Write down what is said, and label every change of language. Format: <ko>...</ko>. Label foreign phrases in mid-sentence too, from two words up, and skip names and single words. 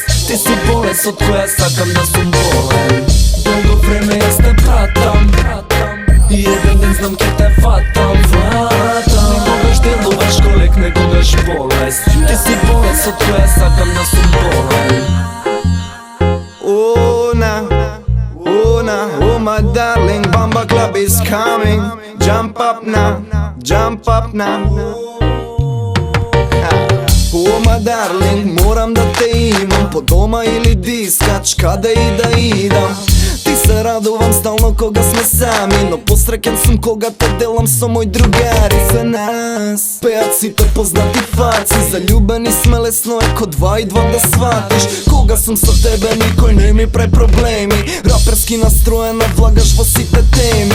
<mk>Ти си болест од која сакам да сум болен. Долго време јас те пратам и еден ден знам ке те фатам. Некогаш делуваш ко лек, некогаш болест. Ти си болест од која сакам да сум болен.</mk> <en>Oh my darling, Bamba Club is coming. Jump up now, jump up now. Oh my darling,</en> <mk>морам да те имам по дома или дискач, када и да идам. Ти се radувам стално кога сме сами, но посреќен сум кога те делам со мој другари. За нас пеат сите познати фаци, заљубени сме, лесно е ко 2 и 2 да сватиш. Кога сум со тебе никој не ми прави проблеми, раперски настроена влагаш во сите теми.</mk>